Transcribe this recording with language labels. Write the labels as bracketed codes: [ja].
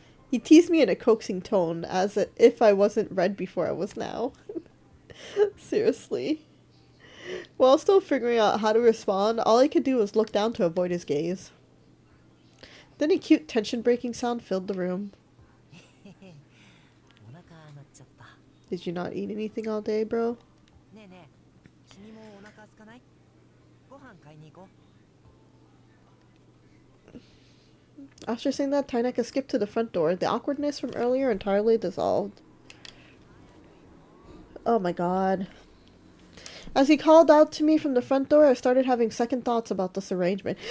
[en] He teased me in a coaxing tone, as if I wasn't red before I was now. Seriously. While still figuring out how to respond, all I could do was look down to avoid his gaze. Then a cute tension-breaking sound filled the room. [ja] お腹鳴っちゃった。 [en] Did you not eat anything all day, bro? [ja] ねえねえ、君もお腹空かない？ご飯買いに行こう。 [en] After saying that, Tainaka skipped to the front door. The awkwardness from earlier entirely dissolved. Oh my god. As he called out to me from the front door, I started having second thoughts about this arrangement.